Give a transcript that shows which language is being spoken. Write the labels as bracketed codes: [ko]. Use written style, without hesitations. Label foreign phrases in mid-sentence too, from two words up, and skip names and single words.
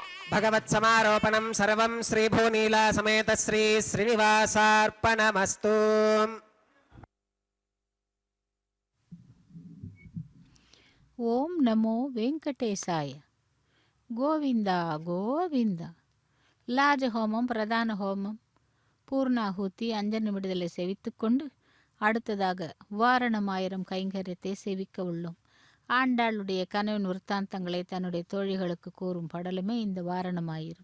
[sa] భగవత్సమారోపణం సర్వం శ్రీభూనీలా సమేత శ్రీ శ్రీనివాసార్పణమస్తు. ఓం నమో వెంకటేశాయ. గోవింద గోవింద. [ta] லாஜஹோமம், பிரதான ஹோமம், பூர்ணாஹூதி, அஞ்சன விடுதலை செவித்துக்கொண்டு அடுத்ததாக வாரணமாயிரம் கைங்கரியத்தை செவிக்க உள்ளோம். ஆண்டாளுடைய கனவின் விற்த்தாந்தங்களை தன்னுடைய தோழிகளுக்கு கூறும் படலுமே இந்த வாரணமாயிரம்.